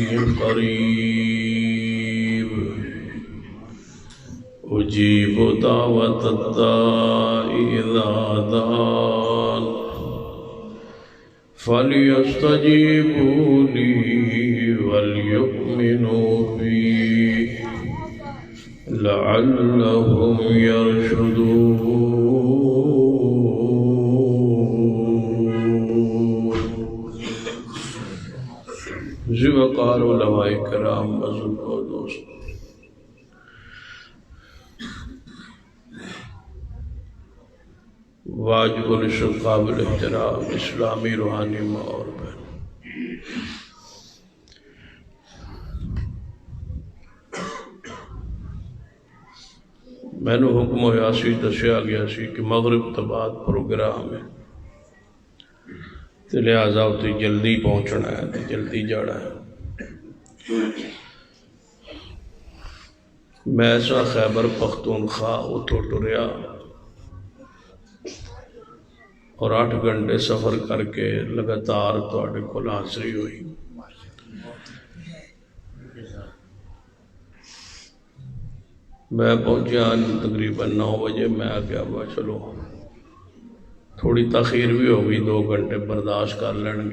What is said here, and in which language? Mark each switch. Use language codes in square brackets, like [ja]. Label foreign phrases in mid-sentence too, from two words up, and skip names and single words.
[ar] قَرِيبٌ أُجِيبُ دَعْوَةَ الدَّاعِ إِذَا دَعَانِ فَلْيَسْتَجِيبُوا لِي وَلْيُؤْمِنُوا بِي لَعَلَّهُمْ يَرْشُدُونَ. [ur] وقار علماء کرام بزرگ و دوست، واجب الشکر قابل احترام اسلامی روحانی ماں اور بہن، میں نے حکم [pa] ہویا سی، دسیا گیا سی [ur] کہ مغرب تو بعد پروگرام ہے، تو لہٰذا اتنی جلدی پہنچنا ہے، جلدی جانا ہے. [pa] میں ایسا خیبر پختونخوا اتھو ٹریا اور 8 گھنٹے سفر کر کے لگاتار تواڈے کول حاضری ہوئی. میں پہنچیا تقریباً 9 بجے. [ur] میں آگیا با چلو تھوڑی تاخیر بھی ہو گئی، 2 گھنٹے برداشت کر لیں گے.